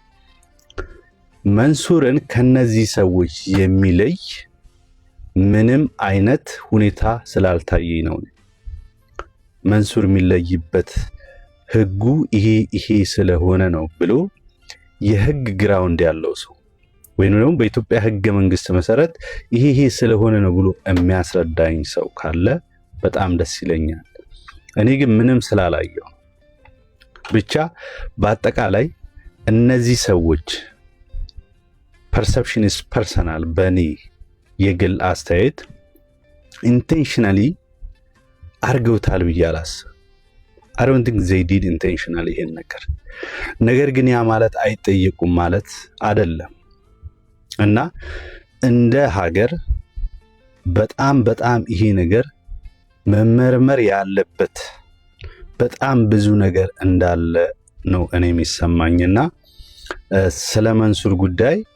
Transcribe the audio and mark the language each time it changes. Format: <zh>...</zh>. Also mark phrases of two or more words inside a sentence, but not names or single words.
<am>መንሱርን ከነዚህ ሰዎች የሚለይ ምንም አይነት ሁኔታ ስላልታየኝ ነው። መንሱር የሚለይበት ህጉ ይሄ ስለሆነ ነው ብሎ የህግ ግራውንድ ያለው ሰው ወይንም ደግሞ በኢትዮጵያ ህገ መንግስት መሰረት ይሄ ስለሆነ ነው ብሎ የሚያስረዳኝ ሰው ካለ በጣም ደስ ይለኛል። እኔ ግን ምንም ስላላየው ብቻ በአጠቃላይ እነዚህ ሰዎች</am> <en>perception is personal</en> <am>በኔ የግል አስተያየት ኢንቴንሽናሊ አርገውታል ብዬ አላስብም።</am> <en>I don't think they did intentionally</en> <am>ይሄን ነገር ግን ያ ማለት አይጠየቁም ማለት አይደለም። እና እንደ ሀገር በጣም ይሄ ነገር መመርመር ያለበት በጣም ብዙ ነገር እንዳለ ነው እኔ የሚሰማኝና ስለ መንሱር ጉዳይ</am>